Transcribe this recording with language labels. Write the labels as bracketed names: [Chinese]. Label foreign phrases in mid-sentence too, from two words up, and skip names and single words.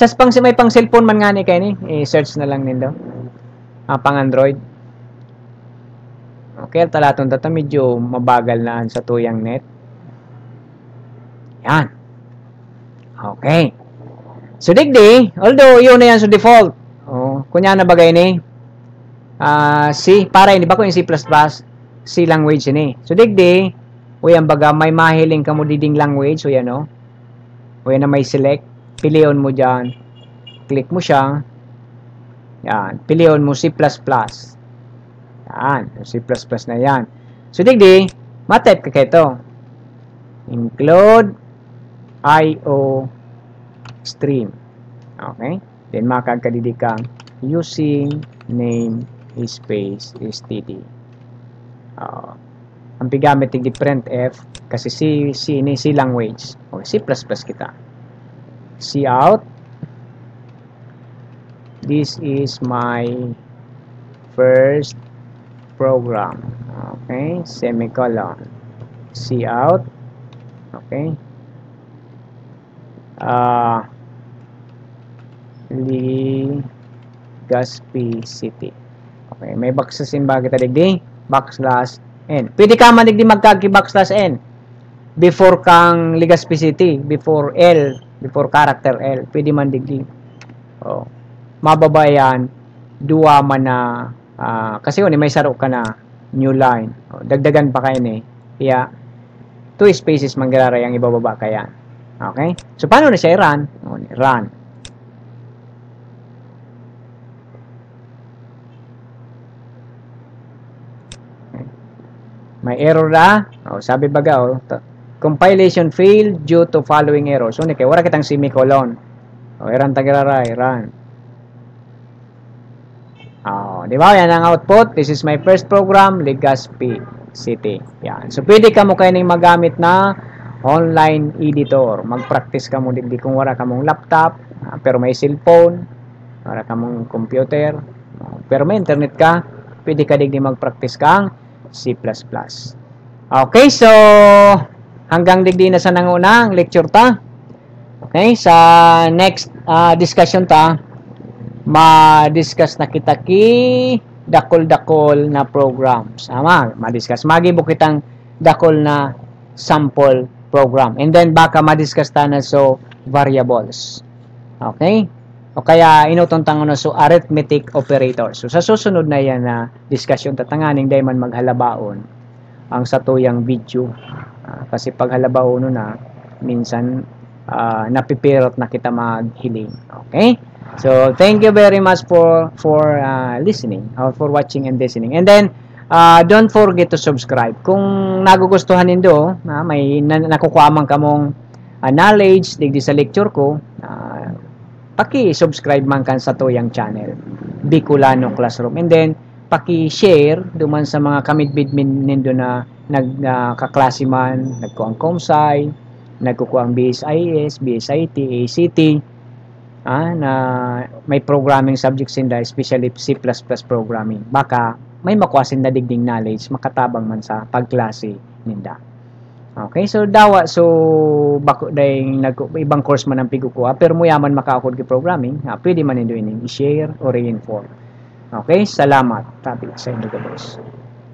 [Bikol] May pang cellphone man nga ni kayo ni, search na lang nindo. Pang Android. Okay, talaton data medyo mabagal na sa tuyang net. Yan. Okay. So digdi, although yun na yan sa default. Kunya na bagay ni C, para hindi ba ko yung C++, C language ni. So digdi, uyan baga may mahiling ka mo diding language, so yan uyan na may select, pilion mo dyan, click mo siya, yan, pilion mo C++. Yan, C++ na yan. So digdi, matype ka kito, [English] include IO stream. [Bikol] Okay, then makagkadidi kang [English] using name space std. [Bikol] Ang pigamit di printf kasi C language. Okay, C++ kita. Cout. [English] This is my first program. Okay, semicolon. Cout. Okay. Legazpi City. [Bikol] Okay, may backslash ba kita digdi? [English] Backslash n. [Bikol] Pwede ka man digdi magkagi [English] backslash n before [Bikol] kang Legazpi City, [English] before L, before character L. [Bikol] Pwede man digdi. Mababayan duwa man na kasi may saro ka na new line. Dagdagan pa kayo ni. Kaya 2 spaces manggararay ang ibababa kaya. Okay? So paano na siya i-run? Run. may error na. O, sabi baga, o, [English] compilation failed due to following errors. [Bikol] So, kay wala kitang semicolon. O, iran tagiraray, run. O, di ba? Yan ang output. [English] This is my first program, [Bikol] Legazpi City. Yan. So, pwede ka mo kayo magamit na online editor. Mag-practice ka mo di kung wala ka mong laptop, pero may cellphone, wala ka mong computer, pero may internet ka, pwede ka digdi mag-practice kang C++. Okay, so hanggang digdi na sa nangunang lecture ta. Okay, sa [English] next discussion [Bikol] ta, ma-discuss na kita ki dakol-dakol na programs. Ma-discuss. Magibok kitang dakol na sample program. [English] And then [Bikol] baka ma-discuss ta na so variables. Okay? O kaya inutuntang na so [English] arithmetic operators. [Bikol] So sa susunod na yan na discussion tatanganing day man maghalabaon ang satuyang video. Kasi pag halabaon na minsan napipirot na kita maghiling. Okay? [English] So thank you very much for listening or for watching and listening. And then don't forget to subscribe. [Bikol] Kung nagugustuhan nindo, may nakukuha ka mong knowledge digdi sa lecture ko, paki-subscribe man kan sa toyang channel, Bicolano Classroom. And then paki-share duman sa mga kamidbid nindo na nagkaklase man, nagkuang COMSCI, nagkukuang BSIS, BSIT, ACT, na may [English] programming subjects in especially C++ programming. [Bikol] Baka may makuasin na digding knowledge, makatabang man sa pagklase ninda. Okay, so dawa, so bako dahil ibang course man ang pigukuha, pero muyaman makaakod ki programming, pwede man nindo ining i-share o reinform. Okay, salamat. Tabi sa inyo guys.